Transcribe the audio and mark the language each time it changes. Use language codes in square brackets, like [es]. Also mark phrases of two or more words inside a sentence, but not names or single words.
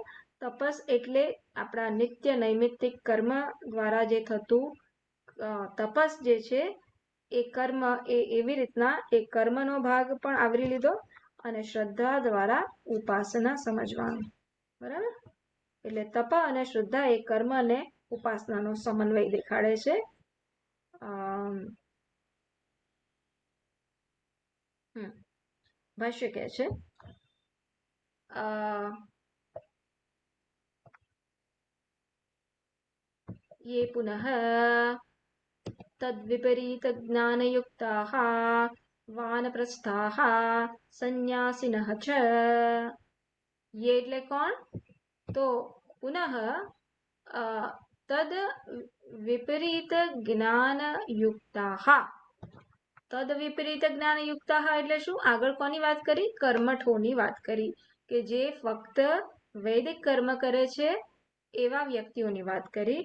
[gu] તપસ એટલે આપણા નિત્ય નૈમિત્તિક કર્મ દ્વારા જે થતું તપસ જે છે એ કર્મ, એ એવી રીતના એ કર્મનો ભાગ પણ આવરી લીધો અને શ્રદ્ધા દ્વારા ઉપાસના સમજવાનું, બરાબર. એટલે તપ અને શ્રદ્ધા એ કર્મ અને ઉપાસનાનો સમન્વય દેખાડે છે. ભાષ્ય કહે છે [sa] ये पुनः तद्विपरीत ज्ञानयुक्ताः वानप्रस्थाः संन्यासिनः च. [gu] ये એટલે કોણ? તો [sa] પુનઃ તદ વિપરીત જ્ઞાનયુક્તાः. તદ વિપરીત જ્ઞાનયુક્તાः [gu] એટલે શું? આગળ કોની વાત કરી? કર્મઠોની વાત કરી, કે જે ફક્ત વૈદિક કર્મ કરે છે એવા વ્યક્તિઓની વાત કરી.